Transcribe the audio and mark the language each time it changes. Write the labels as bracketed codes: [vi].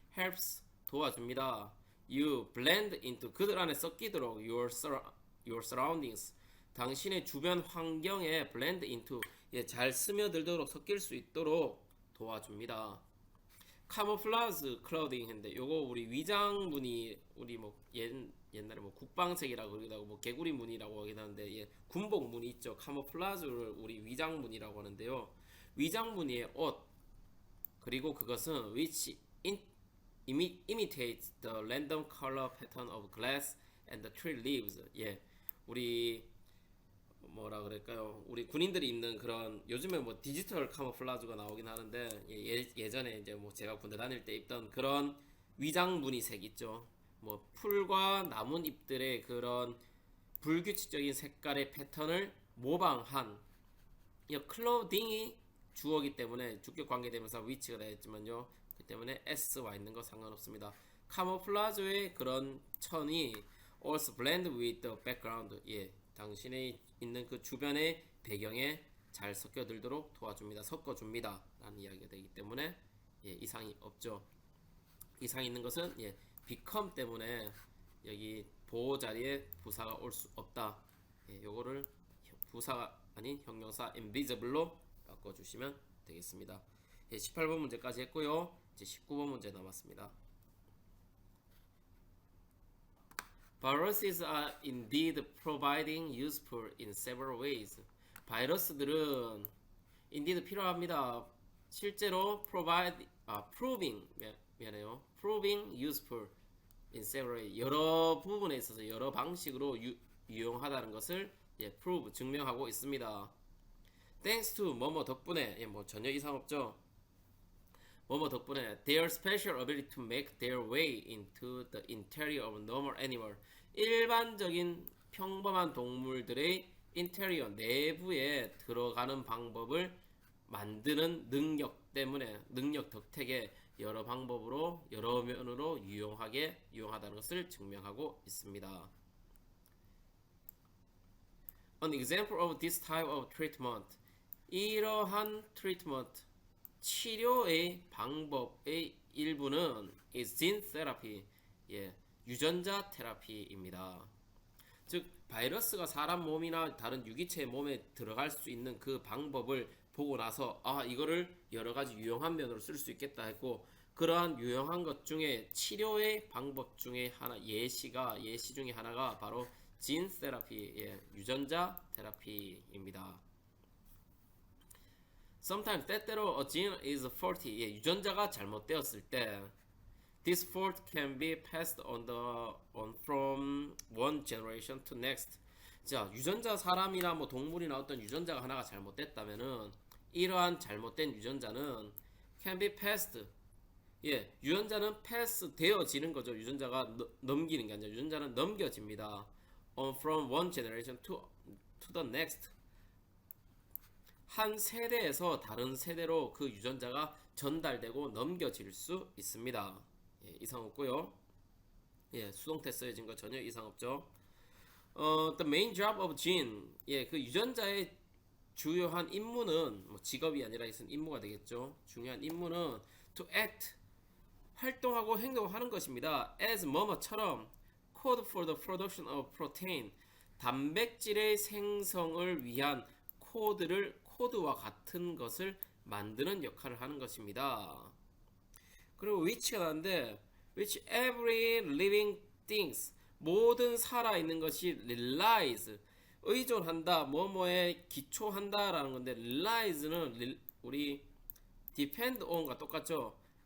[en] helps [ko] 도와줍니다. [en] You blend into [ko] 그들 안에 섞이도록 [en] your surroundings [ko] 당신의 주변 환경에 [en] blend into [ko] 예, 잘 스며들도록 섞일 수 있도록 도와줍니다. [en] camouflage clothing [ko] 했는데 요거 우리 위장 무늬 우리 뭐 옛날에 뭐 국방색이라고 그러기도 하고 뭐 개구리 무늬라고 하기도 하는데 예, 군복 무늬 있죠. camouflage를 우리 위장 무늬라고 하는데요. 위장 무늬의 옷 그리고 그것은 [en] which imitates the random color pattern of glass and the tree leaves [ko] 예, 우리 뭐라 그럴까요? 우리 군인들이 입는 그런 요즘에 뭐 디지털 카모플라주가 나오긴 하는데 예전에 이제 뭐 제가 군대 다닐 때 입던 그런 위장 무늬색 있죠. 뭐 풀과 나뭇잎들의 그런 불규칙적인 색깔의 패턴을 모방한 이 클로딩이 주어기 때문에 주격 관계대명사 위치가 되었지만요. 그 때문에 s와 있는 거 상관없습니다. 카모플라주의 그런 천이 [en] also blend with the background. [ko] 예, 당신의 있는 그 주변의 배경에 잘 섞여들도록 도와줍니다. 섞어줍니다. 라는 이야기가 되기 때문에 예, 이상이 없죠. 이상이 있는 것은 예, become 때문에 여기 보호 자리에 부사가 올 수 없다. 예, 요거를 부사가 아닌 형용사 invisible로 바꿔주시면 되겠습니다. 예, 18번 문제까지 했고요. 이제 19번 문제 남았습니다. [en] Viruses are indeed providing useful in several ways. [ko] 바이러스들은 indeed 필요합니다. 실제로 proving 미안해요. [en] proving useful in several ways. [ko] 여러 부분에 있어서 여러 방식으로 유용하다는 것을 예, prove 증명하고 있습니다. [en] Thanks to [ko] 뭐뭐 덕분에 예, 뭐 전혀 이상 없죠. 뭐뭐 덕분에 [en] their special ability to make their way into the interior of normal animal. [ko] 일반적인 평범한 동물들의 인테리어 내부에 들어가는 방법을 만드는 능력 때문에 능력 덕택에 여러 방법으로 여러 면으로 유용하다는 것을 증명하고 있습니다. [en] An example of this type of treatment. [ko] 이러한 treatment 치료의 방법의 일부는 [en] is gene therapy. [ko] 예, 유전자 테라피입니다. 즉 바이러스가 사람 몸이나 다른 유기체의 몸에 들어갈 수 있는 그 방법을 보고 나서 아 이거를 여러 가지 유용한 면으로 쓸 수 있겠다 했고 그러한 유용한 것 중에 치료의 방법 중에 하나 예시 중에 하나가 바로 진 테라피, 예, 유전자 테라피입니다. [en] Sometimes [ko] 때때로 [en] a gene is faulty. [ko] 예, 유전자가 잘못되었을 때 [en] this fault can be passed on from one generation to next. [ko] 자, 유전자 사람이나 뭐 동물이나 어떤 유전자가 하나가 잘못됐다면은 이러한 잘못된 유전자는 [en] can be passed. [ko] 예, 유전자는 pass 되어지는 거죠. 유전자가 넘기는 게 아니라 유전자는 넘겨집니다. [en] On from one generation to the next. [ko] 한 세대에서 다른 세대로 그 유전자가 전달되고 넘겨질 수 있습니다. 예, 이상 없고요. 예, 수동태 쓰여진 거 전혀 이상 없죠. [en] The main job of gene. [ko] 예, 그 유전자의 주요한 임무는 뭐 직업이 아니라 있은 임무가 되겠죠. 중요한 임무는 [en] to act. [ko] 활동하고 행동하는 것입니다. [en] as [ko] 뭐뭐처럼 [en] code for the production of protein. [ko] 단백질의 생성을 위한 코드와 같은 것을 만드는 역할을 하는 것입니다. 그리고 which가 나는데 [en] which every living things [ko] 모든 살아있는 것이 relies 의존한다 뭐뭐에 기초한다 라는 건데 relies는 우리 [en] depend on [ko] 과 똑같죠.